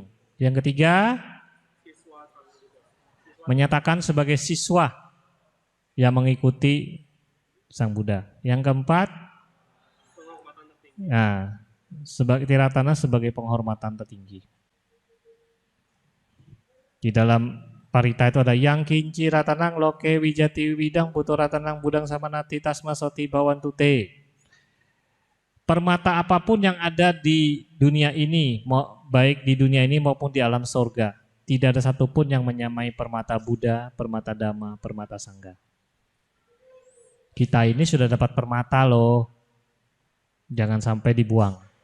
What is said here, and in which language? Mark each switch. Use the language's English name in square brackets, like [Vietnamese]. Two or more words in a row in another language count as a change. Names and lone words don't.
[Indonesian] Yang ketiga, menyatakan sebagai siswa yang mengikuti Sang Buddha. Yang keempat, sebagai Tiratana sebagai penghormatan tertinggi. Di dalam parita itu ada yang [Pali] kinci ratanang loke wijati widang putu ratanang budang samanati tasmasoti bawantute. [Indonesian] Permata apapun yang ada di dunia ini, baik di dunia ini maupun di alam surga, tidak ada satupun yang menyamai permata Buddha, permata Dhamma, permata Sangha. Kita ini sudah dapat permata loh, jangan sampai dibuang.